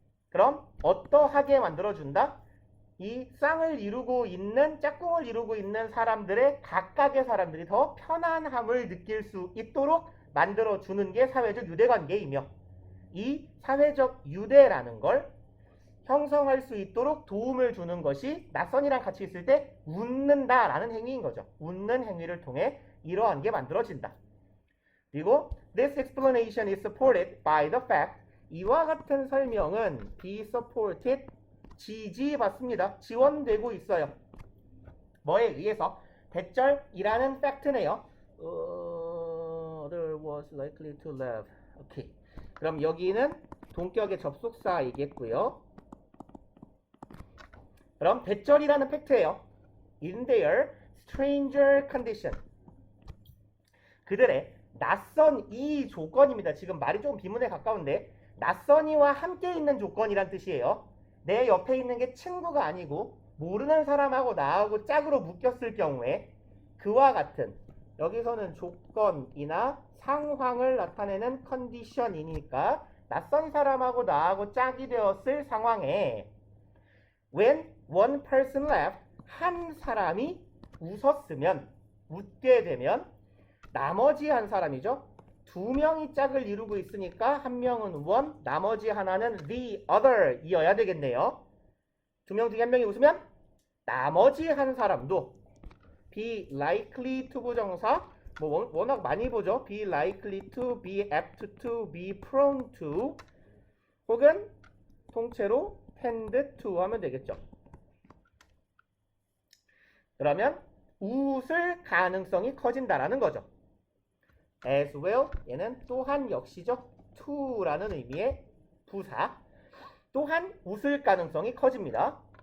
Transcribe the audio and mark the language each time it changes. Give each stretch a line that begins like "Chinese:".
Korean: 그럼 어떠하게 만들어준다? 이 쌍을 이루고 있는, 짝꿍을 이루고 있는 사람들의 각각의 사람들이 더 편안함을 느낄 수 있도록 만들어주는 게 사회적 유대관계이며, 이 사회적 유대라는 걸 형성할 수 있도록 도움을 주는 것이 낯선이랑 같이 있을 때 웃는다라는 행위인 거죠. 웃는 행위를 통해 이러한 게 만들어진다. 그리고
English: this explanation is supported by the fact,
Korean: 이와 같은 설명은
English: be supported,
Korean: 지지받습니다. 지원되고 있어요. 뭐에 의해서? 대절이라는 팩트네요.
English: Other was likely to laugh.
Korean: 오케이. 그럼 여기는 동격의 접속사이겠고요. 그럼 대절이라는 팩트예요.
English: In their stranger condition.
Korean: 그들의 낯선 이 조건입니다. 지금 말이 좀 비문에 가까운데 낯선이와 함께 있는 조건이란 뜻이에요. 내 옆에 있는 게 친구가 아니고 모르는 사람하고 나하고 짝으로 묶였을 경우에 그와 같은, 여기서는 조건이나 상황을 나타내는 컨디션이니까 낯선 사람하고 나하고 짝이 되었을 상황에
English: when one person laughed,
Korean: 한 사람이 웃었으면, 웃게 되면 나머지 한 사람이죠. 두 명이 짝을 이루고 있으니까 한 명은 one, 나머지 하나는 the other 이어야 되겠네요. 두 명 중에 한 명이 웃으면 나머지 한 사람도 be likely to 부정사, 뭐 워낙 많이 보죠.
English: be likely to, be apt to, be prone to,
Korean: 혹은 통째로 tend to 하면 되겠죠. 그러면 웃을 가능성이 커진다라는 거죠. as well 얘는 또한 역시죠. to라는 의미의 부사. 또한 웃을 가능성이 커집니다.